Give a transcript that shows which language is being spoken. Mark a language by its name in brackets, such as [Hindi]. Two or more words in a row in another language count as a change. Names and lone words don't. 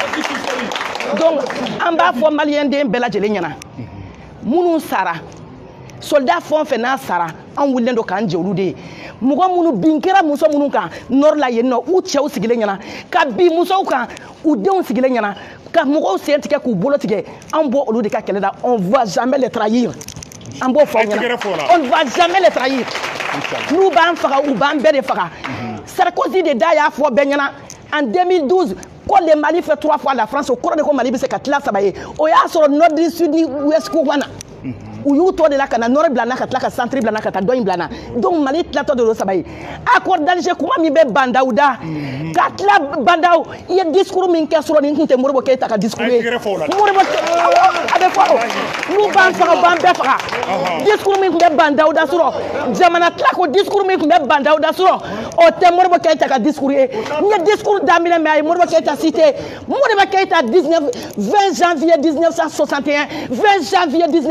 [Bambara] donc an b'a fɔ maliyɛnden bɛɛ lajɛlen ɲɛna minnu sara soldat fɛn o fɛn n'a sara an wulilen don k'an jɛ olu de ye mɔgɔ minnu bin kɛra muso minnu kan nord la yen nɔ u cɛw sigilen ɲɛna ka bin musow kan u denw sigilen ɲɛna ka mɔgɔw sen tigɛ k'u bolo tigɛ an bɔ olu de ka kɛlɛ la [French] on va jamais les trahir [Bambara] an b'o fɔ ɲɛna [French] on ne va jamais les trahir [Bambara] n'u b'an faga u b'an bɛɛ de faga Sarkozy de da y'a fɔ bɛɛ ɲɛna en 2012 ko [French] le Mali fait 3 fois la [Bambara] France o kɔrɔ de ko Mali bɛ se ka tila 3 ye o y'a sɔrɔ nord ni sud ni ouest ko wana u y'u tɔ de la ka na nord bila n na ka tila ka centre bila n na ka taa dɔ in bila n na donc Mali tilatɔ de don 3 ye accord d'Alger kuma min bɛ Bandaw da ka tila Bandaw i ye discours min kɛ sɔrɔ nin tun tɛ Modibo Keyita ka discours ye Modibo a bɛ fɔ n'u b'an faga u b'an bɛɛ faga discours min tun bɛ Bandaw da sɔrɔ jamana tila ko discours min tun bɛ Bandaw da sɔrɔ o tɛ Modibo Keyita ka discours ye n ye discours daminɛ mais a ye Modibo Keyita cité Modibo Keyita 20 janvier 1961 20 janvier